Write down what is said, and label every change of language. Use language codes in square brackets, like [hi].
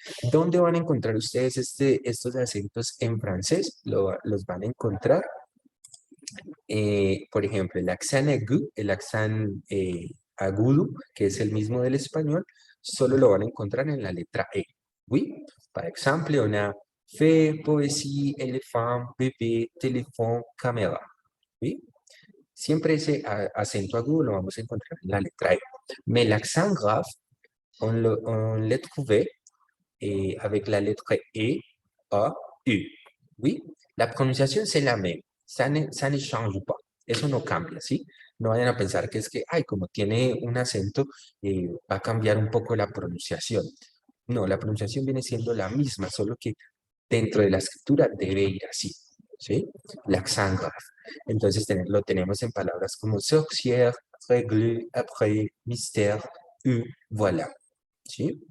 [es] ¿Dónde van a encontrar ustedes estos acentos en francés? Los van a encontrar, por ejemplo, el accent aigu, el accent agudo, que es el mismo del español, solo lo van a encontrar en la letra E. [fr] Oui? Par exemple, on a fait, poésie, éléphant, bébé, téléphone, caméra. [es] ¿Sí? Siempre ese acento agudo lo vamos a encontrar en la letra E. [fr] Mais l'accent grave, on le trouve avec la lettre E, A, U. ¿Sí? [es] La pronunciación [fr] c'est la même. Ça ne change pas. [es] Eso no cambia, ¿sí? No vayan a pensar que es que, ay, como tiene un acento, va a cambiar un poco la pronunciación. No, la pronunciación viene siendo la misma, solo que dentro de la escritura debe ir así, ¿sí? L'accent grave. Entonces lo tenemos en palabras como sorcière, règle, après, mystère, voilà. ¿Sí?